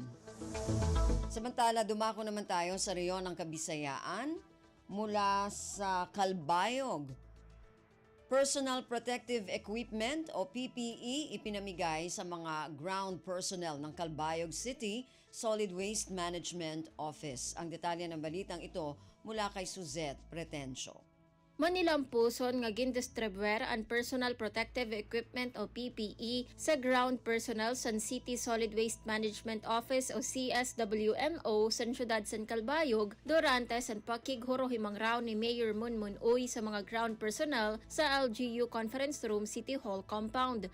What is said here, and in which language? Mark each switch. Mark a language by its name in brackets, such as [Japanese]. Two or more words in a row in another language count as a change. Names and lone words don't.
[Filipino] Samantala, dumako naman tayo sa rehiyon ng Kabisayaan mula sa Calbayog. Personal Protective Equipment o PPE ipinamigay sa mga ground personnel ng Calbayog City Solid Waste Management Office. Ang detalye ng balitang ito mula kay Suzette Pretencio. [Waray] Manilampuson nga gindistribuer ang Personal Protective Equipment o PPE sa ground personnel sa City Solid Waste Management Office o CSWMO sa siyudad San Calbayog durante sa pakighuro-himang raw ni Mayor Munmun Uy sa mga ground personnel sa LGU Conference Room City Hall Compound.